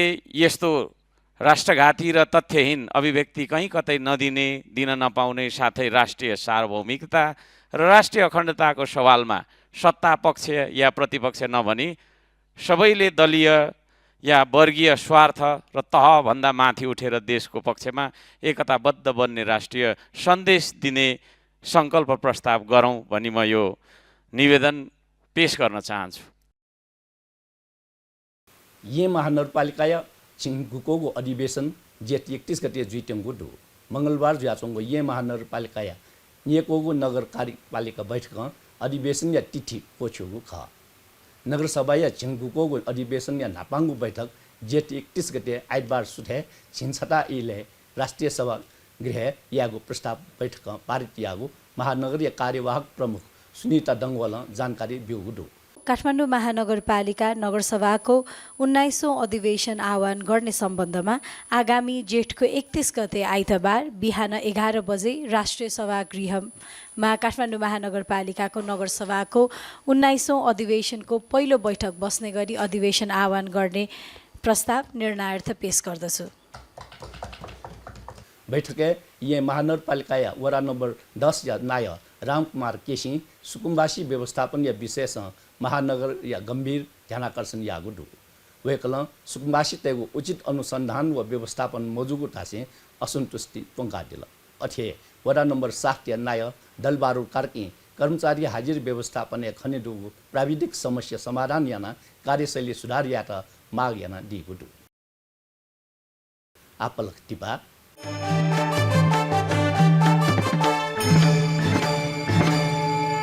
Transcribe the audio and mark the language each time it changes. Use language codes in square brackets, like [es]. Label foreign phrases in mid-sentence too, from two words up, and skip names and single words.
[ne] यस्तो राष्ट्रघाती र तथ्यहीन अभिव्यक्ति कहीँ कतै नदिने, दिन नपाउने, साथै राष्ट्रिय सार्वभौमिकता र राष्ट्रिय अखण्डताको सवालमा सत्ता पक्ष या प्रतिपक्ष नभनी सबैले दलीय या वर्गीय स्वार्थ र तहभन्दा माथि उठेर देशको पक्षमा एकताबद्ध बन्ने राष्ट्रिय सन्देश दिने सङ्कल्प प्रस्ताव गरौँ भनी म यो निवेदन पेश गर्न चाहन्छु। [new] ये महानगरपालिका चिङ्गुको अधिवेशन जेठ 31 गते जुइटेङ्गु दु मंगलबार जुयाचोंगो ये महानगरपालिका येकोगु नगर कार्यपालिका बैठक अधिवेशन या तिथि पोछुगु ख नगरसभा या चिङ्गुको अधिवेशन या नापाङ्गु बैठक जेठ 31 गते आइतबार सुथे छिनछटा इले राष्ट्रिय सभा गृह यागु प्रस्ताव बैठक पारित यागु महानगरीय कार्यवाहक प्रमुख सुनीता डङ्गवाल जानकारी बिउगु। [ne] काठमाडौँ महानगरपालिका नगरसभाको 19औं अधिवेशन आह्वान गर्ने सम्बन्धमा आगामी जेठको 31 गते आइतबार बिहान 11 बजे राष्ट्रिय सभागृहमा काठमाडौँ महानगरपालिकाको नगरसभाको 19औं अधिवेशनको पहिलो बैठक बस्ने गरी अधिवेशन आह्वान गर्ने प्रस्ताव निर्णयार्थ पेश गर्दछु। [new] बैठक ये महानगरपालिका या वडा नम्बर 10 या नाय रामकुमार केसी सुकुम्बासी व्यवस्थापन या विशेष महानगर या गंभीर ध्यानाकर्षण यागुडु वेकल सुकुम्बासी तेगु उचित अनुसंधान व व्यवस्थापन मजुगु टासे असंतुष्टि पोंगा दिल अथे वडा नम्बर 7 या नाय दलबारु कार्की कर्मचारी हाजिर व्यवस्थापन या खनेदु प्राविधिक समस्या समाधान याना कार्यशैली सुधार यात माग याना दिगुडु आपलक टिपा